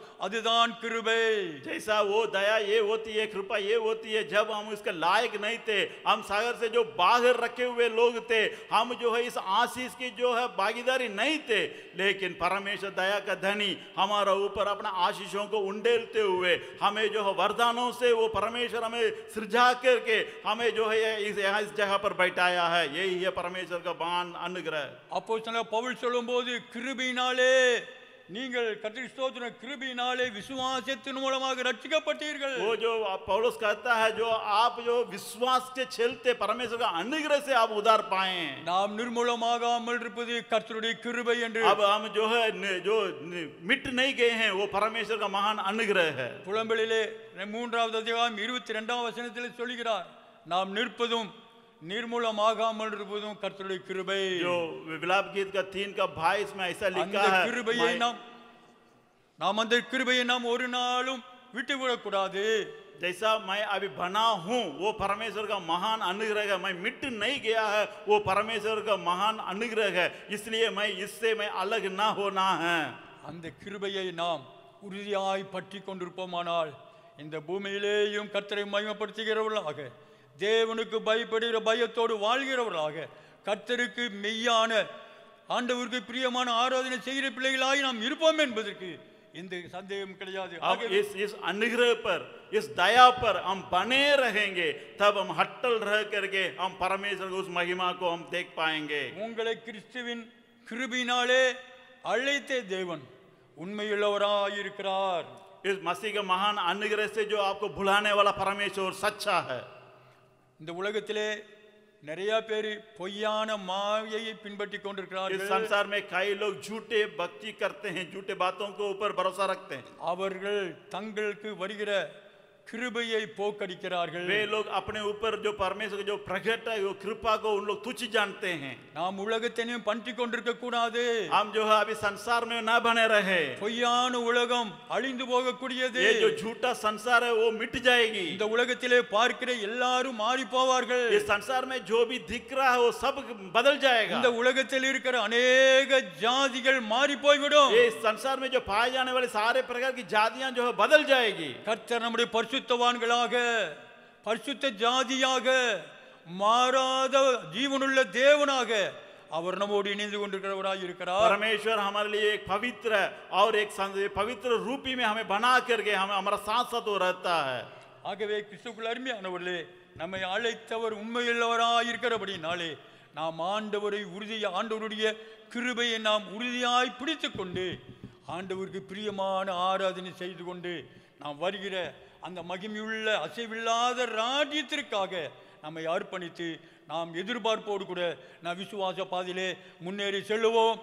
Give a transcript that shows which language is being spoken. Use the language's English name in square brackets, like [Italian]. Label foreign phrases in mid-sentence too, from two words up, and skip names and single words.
[Tamil] அதுதான் கிருபை. [Hindi] जैसा वो दया ये होती है, कृपा ये होती है जब हम इसके लायक नहीं थे, हम सागर से जो बाहर रखे हुए लोग थे, हम जो है इस आशीष की जो है भागीदारी नहीं थे, लेकिन परमेश्वर दया का धनी हमारा ऊपर अपना आशीषों को उंडेलते हुए हमें जो है वरदानों से वो परमेश्वर हमें सृजा करके हमें जो है इस जगह पर बैठाया है। यही है परमेश्वर का महान अनुग्रह। [Tamil] அப்போஸ்தலன் பவுல் சொல்லும்போது கிருபையினாலே நீங்கள் கர்த்தருக்கு ஸ்தோத்திரம், கிருபையினாலே விசுவாசத்தின் மூலமாக ரட்சிக்கப்பட்டீர்கள். [Hindi] वो जो पौलुस कहता है जो आप जो विश्वास के चलते परमेश्वर का अनुग्रह से आप उद्धार पाए। [Tamil] நாம் நிர்மூலமாகாமல் இருப்பது கர்த்தருடைய கிருபை என்று. [Hindi] अब हम जो है जो मिट नहीं गए हैं वो परमेश्वर का महान अनुग्रह है। [Tamil] புலம்பலிலே 3வது அதிகாரம் 22வது வசனத்தில் சொல்கிறார், நாம் நிற்பதும் निर्मूलமாகாமல் இருப்பதும் கர்த்தருடைய கிருபை. [Hindi] जो विलाप गीत का 3 का 22 में ऐसा लिखा [Tamil] அந்த [Hindi] है [Tamil] கிருபையை நாம் அந்த கிருபையை நாம் ஒரு நாளும் விட்டுவிடக் கூடாது. [Hindi] जैसा मैं अभी बना हूँ वो परमेश्वर का महान अनुग्रह है। मैं मिट नहीं गया है, वो परमेश्वर का महान अनुग्रह है, इसलिए मैं इससे मैं अलग ना होना है। [Tamil] அந்த கிருபையை நாம் உறுதியாய் பற்றி கொண்டிருப்போமானால் இந்த பூமியிலேயும் கர்த்தரை மகிமைப்படுத்துகிறவர்களாக, தேவனுக்கு பயப்படுகிற பயத்தோடு வாழ்கிறவர்களாக, கர்த்தருக்கு மெய்யான ஆண்டவருக்கு பிரியமான ஆராதனை செய்கிற பிள்ளைகளாய் நாம் இருப்போம் என்பதற்கு எந்த சந்தேகம் கிடையாது. [Hindi] अब [Tamil] ஆகவே [Hindi] इस अनुग्रह पर, इस दया पर हम बने रहेंगे, तब हम हट्टल रह करके हम परमेश्वर की उस महिमा को हम देख पाएंगे। [Tamil] உங்களை கிறிஸ்துவின் கிருபையினாலே அழைத்த தேவன் உண்மையுள்ளவராயிருக்கிறார். [Hindi] इस मसीह के महान अनुग्रह से जो आपको भुलाने वाला परमेश्वर सच्चा है। [Tamil] இந்த உலகத்திலே நிறைய பேர் பொய்யான மாயையை பின்பற்றி [Hindi] इस [Tamil] கொண்டிருக்கிறார்கள். [Hindi] संसार में कई लोग झूठे भक्ति करते हैं, झूठे बातों के ऊपर भरोसा रखते हैं। [Tamil] அவர்கள் தங்களுக்கு வருகிற கிருபையை போக்கடிக்கிறார்கள். [Hindi] वे लोग अपने ऊपर जो परमेश्वर जो प्रकट है वो कृपा को उन लोग तुच्छ जानते हैं। [Tamil] நாம் உலகத்தையும் பற்றி கொண்டிருக்க கூடாது. [Hindi] हम जो है अभी संसार में ना बने रहे। [Tamil] பொய்யான உலகம் அழிந்து போகக்கூடியது. [Hindi] ये जो झूठा संसार है वो मिट जाएगी। [Tamil] இந்த உலகத்திலே பார்க்கிற எல்லாரும் மாறி போவார்கள். [Hindi] इस संसार में जो भी दिख रहा है वो सब बदल जाएगा। [Tamil] இந்த உலகத்தில் இருக்கிற अनेक ஜாதிகள் மாறி போய்விடும். [Hindi] ये इस संसार में जो पाए जाने वाले सारे प्रकार की जातियां जो है बदल जाएगी। [Tamil] கர்த்தர் நம்முடைய பரிசுத்தவான்களாக பரிசுத்த ஜாதியாக மாறாத ஜீவனுள்ள தேவனாக அவர் நம்மோடு இணைந்து கொண்டிருக்கிறவராய் இருக்கிறார். [Hindi] परमेश्वर हमारे लिए एक पवित्र और एक पवित्र रूपी में हमें बना करके हमें हमारा साथ साथ वो रहता है। [Tamil] ஆகவே கிறிஸ்துவுக்குள் அருமையானவர்களே, நம்மை அழைத்தவர் உண்மையுள்ளவராய் இருக்கிறபடினாலே நாம் ஆண்டவருடைய கிருபையை நாம் உறுதியாய் பிடித்துக் கொண்டு ஆண்டவருக்கு பிரியமான ஆராதனை செய்து கொண்டு நாம் வருகிற அந்த மகிமையுள்ள அசைவில்லாத ராஜ்யத்திற்காக நம்மை அர்ப்பணித்து நாம் எதிர்பார்ப்போடு கூட நாம் விசுவாச பாதையிலே முன்னேறி செல்லுவோம்.